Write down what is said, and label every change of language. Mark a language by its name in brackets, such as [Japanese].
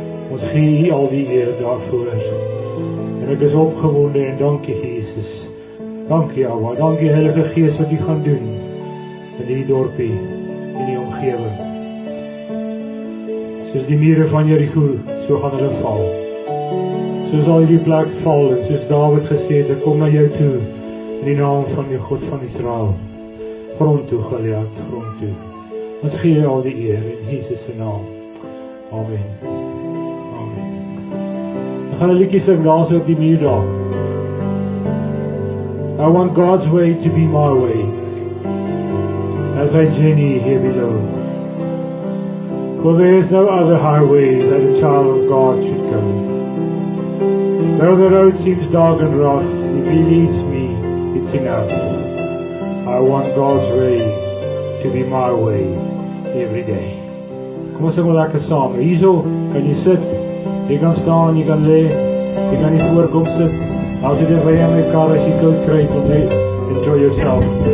[Afrikaans] Ons gee U al die eer daarvoor. En ek is opgewonde en dankie Jesus. Dankie Abba, dankie Heilige Gees wat U gaan doen in die dorpie, in die omgewing. Soos die mure van Jericho, so gaan hulle val. Soos al hierdie plek val, en soos Dawid gesê het, ek kom na jou toe, in die naam van die God van Israel. Grond toe, Goliath, grond toe. Ons gee al die eer, in Jesus se naam. Amen. Amen. Dan gaan 'n liedjie sing, daar so op die muur daar. [English] I want God's way to be my way, as I journey here below. For there is no other highway that a child of God should go. Though the road seems dark and rough, if He leads me, it's enough. I want God's way to be my way every day. [Afrikaans] Kom ons sing wel lekker saam. Hierso kan jy sit, jy kan staan, jy kan lê, jy kan nie voorkom sit. As jy dit by in my kar as jy koud kry, kom jy [English] enjoy yourself.